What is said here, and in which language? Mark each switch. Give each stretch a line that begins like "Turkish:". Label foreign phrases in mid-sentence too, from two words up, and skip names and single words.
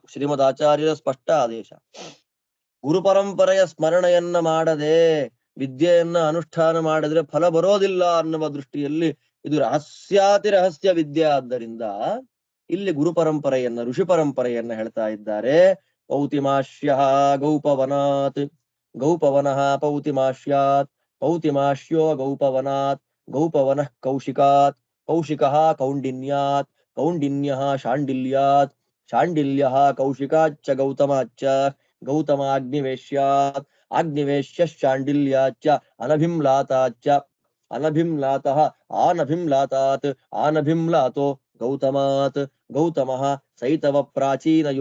Kannada: ಶ್ರೀಮದ್ ಆಚಾರ್ಯರ ಸ್ಪಷ್ಟ ಆದೇಶ. ಗುರು ಪರಂಪರೆಯ ಸ್ಮರಣೆಯನ್ನ ಮಾಡದೆ ವಿದ್ಯೆಯನ್ನ ಅನುಷ್ಠಾನ ಮಾಡಿದ್ರೆ ಫಲ ಬರೋದಿಲ್ಲ ಅನ್ನುವ ದೃಷ್ಟಿಯಲ್ಲಿ ಇದು ರಹಸ್ಯಾತಿ ರಹಸ್ಯ ವಿದ್ಯೆ. ಆದ್ದರಿಂದ ಇಲ್ಲಿ ಗುರು ಪರಂಪರೆಯನ್ನ, ಋಷಿ ಪರಂಪರೆಯನ್ನ ಹೇಳ್ತಾ ಇದ್ದಾರೆ.
Sanskrit: ಪೌತಿಮಾಶ್ಯ ಗೌಪವನಾತ್, ಗೌಪವನಃ ಪೌತಿಮಾಶ್ಯಾತ್, ಪೌತಿಮಾಶ್ಯೋ ಗೌಪವನಾತ್, ಗೌಪವನಃ ಕೌಶಿಕಾತ್, ಕೌಶಿಕಃ ಕೌಂಡಿನ್ಯಾತ್, ಕೌಂಡಿನ್ಯಃ ಶಾಂಡಿಲ್ಯಾತ್, ಶಾಂಡಿಲ್ಯಃ ಕೌಶಿಕಾಚ್ಚ ಗೌತಮಾಚ್ಚ, ಗೌತಮಾಗ್ನಿವೇಶ್ಯಾತ್, ಆಗ್ನಿವೇಶ್ಯ ಶಾಂಡಿಲ್ಯಾಚ್ಚ ಅನಭಿಮ್ಲಾತಾಚ್ಚ, ಅನಭಿಮ್ಲಾತಃ ಆನಭಿಮ್ಲಾತಾತ್, ಆನಭಿಮ್ಲಾತೋ ಗೌತಮಾತ್, ಗೌತಮಃ ಸೈತವ ಪ್ರಾಚೀನ